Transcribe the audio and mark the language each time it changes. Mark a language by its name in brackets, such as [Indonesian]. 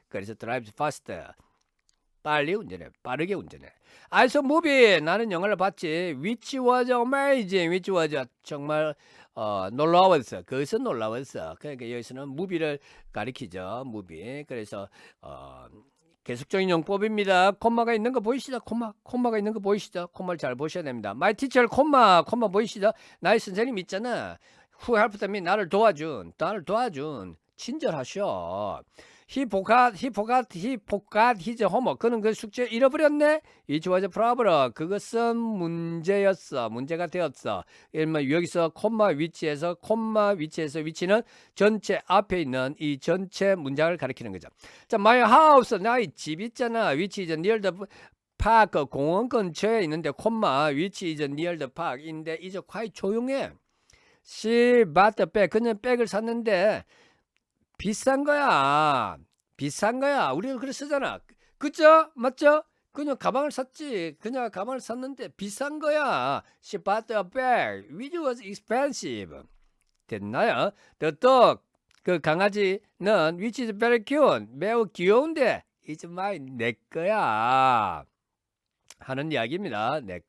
[Korean] 그래서 [English] drives fast, [Korean] 빨리 운전해, 빠르게 운전해. [English] I saw movie, [Korean] 나는 영화를 봤지. [English] which was amazing, which was [Korean] 정말 놀라웠어. 그것은 놀라웠어. 그러니까 여기서는 movie를 가리키죠. movie. 그래서 계속적인 용법입니다. 콤마가 있는 거 보이시죠? 콤마가 있는 거 보이시죠? 콤마를 잘 보셔야 됩니다. [English] My teacher, [Korean] 콤마 보이시죠? 나의 선생님 있잖아. [English] Who helped me, [Korean] 나를 도와준, 친절하셔. [English] He forgot his homework. [Korean] 그는 그 숙제 잃어버렸네. [English] It was a problem. [Korean] 그것은 문제가 되었어. 여기서 콤마 위치에서 위치는 전체 앞에 있는 이 전체 문장을 가리키는 거죠. 자, [English] my house, [Korean] 나의 집 있잖아. [English] Which is near the park, [Korean] 공원 근처에 있는데 콤마 [English] which is near the park인데 이제 quite 조용해. She bought the bag. [Korean] 그녀는 백을 샀는데 비싼 거야. 우리는 그렇게 쓰잖아. 그죠? 맞죠? 그녀 가방을 샀는데 비싼 거야. [English] She bought a bag which was expensive. [Korean] 됐나요? [English] The dog, [Korean] 그 강아지는 [English] which is very cute, [Korean] 매우 귀여운데 [English] it's mine, [Korean] 내 거야 하는 이야기입니다.